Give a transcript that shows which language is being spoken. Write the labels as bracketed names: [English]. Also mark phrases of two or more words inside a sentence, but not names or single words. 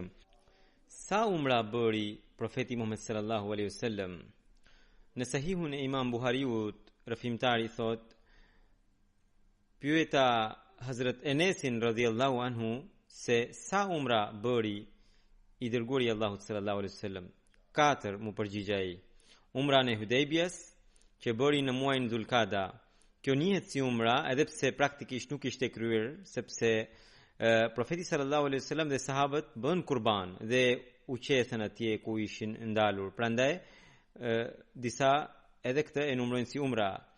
[Albanian] Sa umra bëri profeti Muhammed [Arabic] صلى الله عليه وسلم? [Albanian] Në Sahihun e Imam Buhariut, rëfimtari thot, pyeta Hazrat Enesin [Arabic] رضي الله عنه [Albanian] se sa umra bëri i dërguari Allahut [Arabic] صلى الله عليه وسلم. [Albanian] 4 mu përgjigj ai. Umra në Hudejbjes që bëri në muajin Dhulqada. Kjo njihet si umra edhe pse praktikisht nuk ishte kryer, sepse profeti [Arabic] صلى الله عليه وسلم [Albanian] dhe sahabët bën kurban dhe u qethen atje ku ishin ndalur. Prandaj disa edhe këtë e numrojnë si umra.